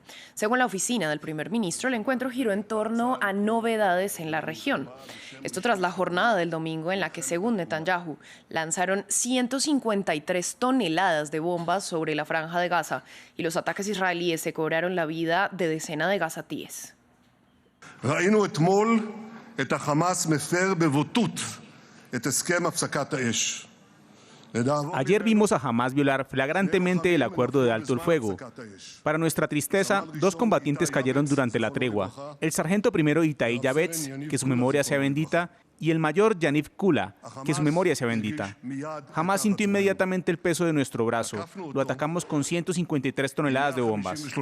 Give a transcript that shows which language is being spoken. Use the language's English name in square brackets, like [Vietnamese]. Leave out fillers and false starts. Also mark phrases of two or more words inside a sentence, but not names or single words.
[Spanish] Según la oficina del primer ministro, el encuentro giró en torno a novedades en la región. Esto tras la jornada del domingo en la que, según Netanyahu, lanzaron 153 toneladas de bombas sobre la franja de Gaza y los ataques israelíes se cobraron la vida de decenas de gazatíes. [Hebrew] את החמאס מפר בבוטות את הסכם הפסקת האש. [Spanish] Ayer vimos a Hamás violar flagrantemente el acuerdo de alto el fuego. Para nuestra tristeza, 2 combatientes cayeron durante la tregua. El sargento primero Itai Yavetz, que su memoria sea bendita, y el mayor Yaniv Kula, que su memoria sea bendita. Hamás sintió inmediatamente el peso de nuestro brazo. Lo atacamos con 153 toneladas de bombas.